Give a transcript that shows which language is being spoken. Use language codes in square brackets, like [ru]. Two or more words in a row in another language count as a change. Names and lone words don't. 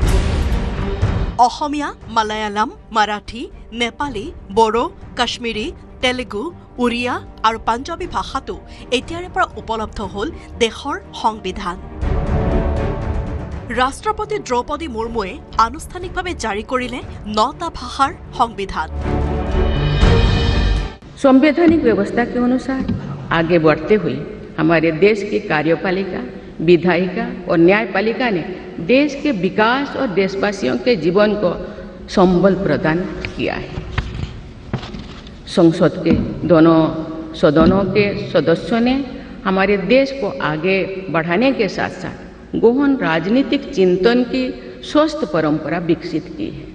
[as] অসমীয়া, মালায়ালাম, মাৰাঠী, নেপালী, বড়ো, কাশ্মীৰী, তেলেগু, উৰিয়া আৰু পাঞ্জাবী ভাষাতো এতিয়াৰে পৰা উপলব্ধ হ'ল দেশৰ সংবিধান। ৰাষ্ট্ৰপতি দ্ৰৌপদী মুৰ্মুৱে আনুষ্ঠানিকভাৱে জাৰি কৰিলে 9টা ভাষাৰ সংবিধান। [hi] संवैधानिक व्यवस्था के अनुसार आगे बढ़ते हुए हमारे देश की कार्यपालिका, विधायिका और न्यायपालिका ने देश के विकास और देशवासियों के जीवन को संबल प्रदान किया है। संसद के दोनों सदनों के सदस्यों ने हमारे देश को आगे बढ़ाने के साथ साथ गहन राजनीतिक चिंतन की स्वस्थ परंपरा विकसित की है।